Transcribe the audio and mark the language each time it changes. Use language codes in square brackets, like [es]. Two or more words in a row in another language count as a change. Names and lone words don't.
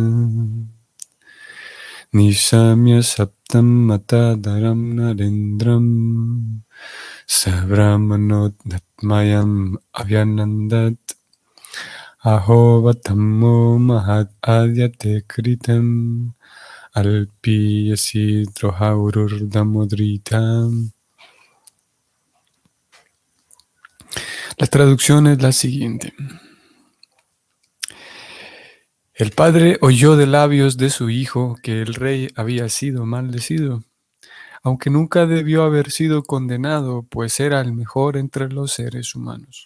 [sa] Nishamya Saptam Matadaram Narendram Savramanodnatmayam Avyanandat Ahovatammo Mahad Adyate Kritam Alpiyasi Drohaururdamodritam. [es] La traducción es la siguiente. El padre oyó de labios de su hijo que el rey había sido maldecido, aunque nunca debió haber sido condenado, pues era el mejor entre los seres humanos.